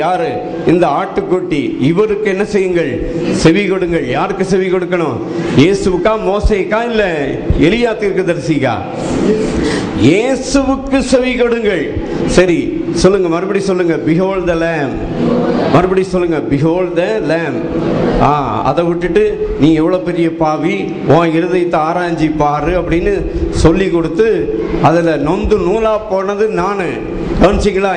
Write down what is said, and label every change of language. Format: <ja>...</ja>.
<ta>யாரு? இந்த ஆட்டுக்குட்டி. இவருக்கு என்ன செய்யுங்கள்? செவி கொடுங்கள். யாருக்கு செவி கொடுக்கணும்? இயேசுவுக்கா, மோசேக்கா, இல்ல எலியா தீர்க்கதரிசிக்கா? இயேசுவுக்கு செவி கொடுங்கள். சரி சொல்லுங்க, மறுபடி சொல்லுங்க,</ta> <en>behold the lamb.</en> <ta>மறுபடி சொல்லுங்க,</ta> <en>behold the lamb.</en> <ta>அதை விட்டுட்டு நீ எவ்வளவு பெரிய பாவி, உன் இருதயத்தை ஆராய்ச்சி பாரு அப்படின்னு சொல்லி கொடுத்து அதுல நொந்து நூலா போனது நானு. கவனிச்சிங்களா?</ta>